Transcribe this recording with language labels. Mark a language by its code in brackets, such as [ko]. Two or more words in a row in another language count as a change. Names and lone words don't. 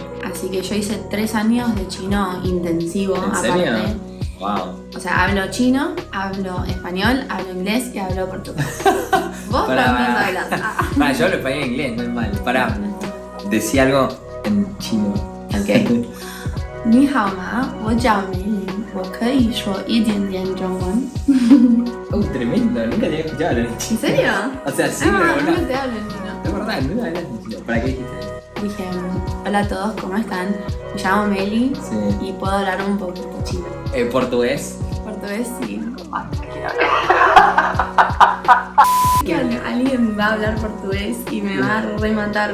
[es] Así que yo hice 3 años de chino intensivo. ¿En aparte. serio? Wow. O sea, hablo chino, hablo español, hablo inglés y hablo portugués. Vos Pará, también pará. hablas. Pará, yo hablo español e inglés, no es mal. Pará, decía algo en chino. [zh] Ok. 你好吗？我叫梅林，我可以说一点点中文。 [es] Tremendo, nunca te había escuchado hablar en chino. ¿En serio? O sea, sí, Ah, pero no no. te hablo en chino. Es verdad, nunca hablas en chino. ¿Para qué dijiste? Dije, hola a todos, ¿cómo están? Me llamo Meli Sí. y puedo hablar un poquito chino. Portugués. Portugués sí. Que alguien va a hablar portugués y me va a rematar.